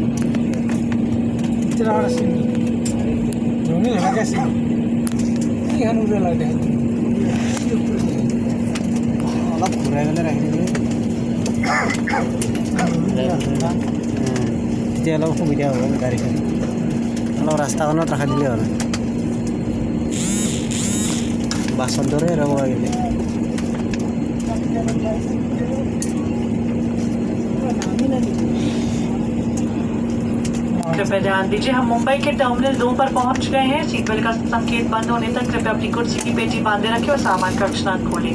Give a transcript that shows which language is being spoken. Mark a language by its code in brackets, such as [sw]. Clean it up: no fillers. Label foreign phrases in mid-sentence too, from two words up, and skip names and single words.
[as] অলপ ঘূৰাই পেলাই ৰাখি দিবি তেতিয়া অলপ সুবিধা হ'ব গাড়ীখন অলপ ৰাস্তাখনত ৰাখি দিলে হ'ল বাছৰ দৰে ৰ'ব লাগিলে [hi] कृपया ध्यान दीजिए, हम मुंबई के टर्मिनल 2 पर पहुंच गए हैं। [en] seat belt [hi] का संकेत बंद होने तक कृपया अपनी कुर्सी की पेटी बांधे रखें और सामान का रक्षण खोलें।